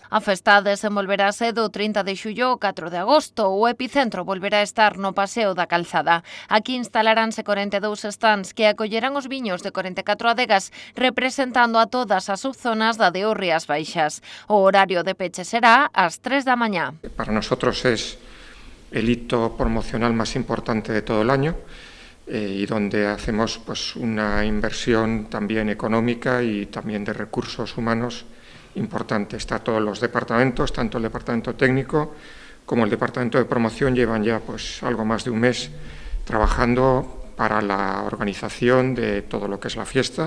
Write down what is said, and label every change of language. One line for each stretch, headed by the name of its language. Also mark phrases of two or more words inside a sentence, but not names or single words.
Galician: A festa desenvolverase do 30 de xullo ao 4 de agosto. O epicentro volverá a estar no Paseo da Calzada. Aquí instalaránse 42 stands que acollerán os viños de 44 adegas, representando a todas as subzonas da DO Rías Baixas. O horario de peche será ás 3 da mañá.
Spanish: Para nosotros es el hito promocional más importante de todo el año y donde hacemos pues una inversión también económica y también de recursos humanos importante. Está todos los departamentos, tanto el departamento técnico como el departamento de promoción, llevan ya pues algo más de un mes trabajando para la organización de todo lo que es la fiesta.